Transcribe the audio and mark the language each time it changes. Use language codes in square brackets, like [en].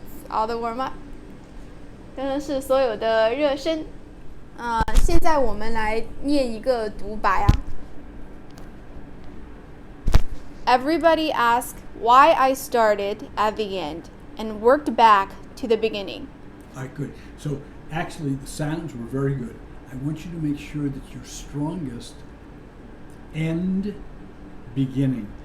[en] All the warm up. [zh] 真的是所有的热身。现在我们来念一个独白啊。 [en] Everybody asked why I started at the end and worked back to the beginning. All right, good. So actually the sounds were very good. I want you to make sure that your strongest end, beginning.